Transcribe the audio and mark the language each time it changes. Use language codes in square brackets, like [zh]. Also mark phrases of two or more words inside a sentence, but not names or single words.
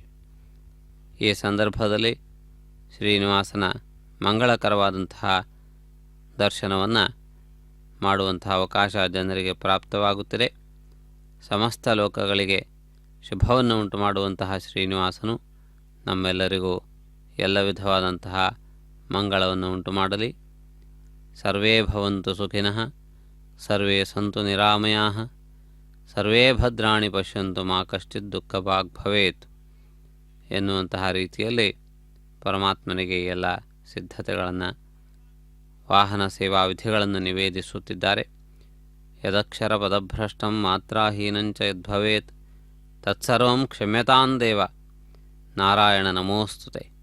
[kn] ಈ ಸಂದರ್ಭದಲ್ಲಿ ಶ್ರೀನಿವಾಸನ ಮಂಗಳಕರವಾದಂತಹ ದರ್ಶನವನ್ನು ಮಾಡುವಂತಹ ಅವಕಾಶ ಜನರಿಗೆ ಪ್ರಾಪ್ತವಾಗುತ್ತಿದೆ. ಸಮಸ್ತ ಲೋಕಗಳಿಗೆ ಶುಭವನ್ನು ಉಂಟು ಮಾಡುವಂತಹ ಶ್ರೀನಿವಾಸನು ನಮ್ಮೆಲ್ಲರಿಗೂ ಎಲ್ಲ ವಿಧವಾದಂತಹ ಮಂಗಳವನ್ನು ಉಂಟು ಮಾಡಲಿ. [sa] ಸರ್ವೇ ಭವಂತು ಸುಖಿನಃ, ಸರ್ವೇ ಸಂತು ನಿರಾಮಯಾಃ, ಸರ್ವೇ ಭದ್ರಾಣಿ ಪಶ್ಯಂತು ಮಾ ಕಶ್ಚಿತ್ ದುಃಖಭಾಗ್ ಭವೇತ್ [kn] ಎನ್ನುವಂತಹ ರೀತಿಯಲ್ಲಿ ಪರಮಾತ್ಮನಿಗೆ ಎಲ್ಲ ಸಿದ್ಧತೆಗಳನ್ನು, ವಾಹನ ಸೇವಾ ವಿಧಿಗಳನ್ನು ನಿವೇದಿಸುತ್ತಿದ್ದಾರೆ. [sa] ಯದಕ್ಷರ ಪದಭ್ರಷ್ಟಂ ಮಾತ್ರಾಹೀನಂಚ ಯದ್ಭವೇತ್ ತತ್ಸರ್ವಂ ಕ್ಷಮ್ಯತಾಂ ದೇವ ನಾರಾಯಣ ನಮೋಸ್ತುತೆ.